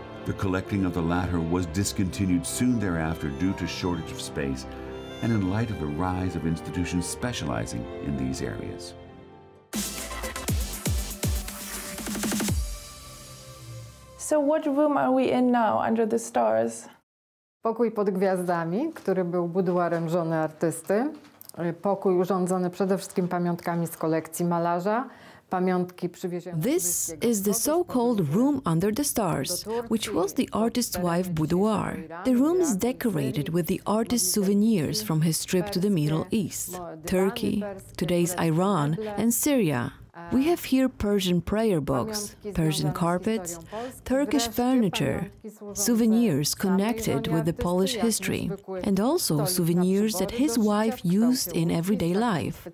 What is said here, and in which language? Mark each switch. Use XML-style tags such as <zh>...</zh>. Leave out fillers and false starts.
<en>The collecting of the latter was discontinued soon thereafter due to shortage of space, and in light of the rise of institutions specializing in these areas. So what room are we in now, under the stars?</en> <pl>Pokój pod gwiazdami, który był buduarem żony artysty. Pokój urządzony przede wszystkim pamiątkami z kolekcji malarza. Pamiątki przywiezione.</pl> <en>This is the so-called room under the stars, which was the artist's wife boudoir. The room is decorated with the artist's souvenirs from his trip to the Middle East, Turkey, today's Iran, and Syria. We have here Persian prayer books, Persian carpets, Turkish furniture, souvenirs connected with the Polish history, and also souvenirs that his wife used in everyday life.</en>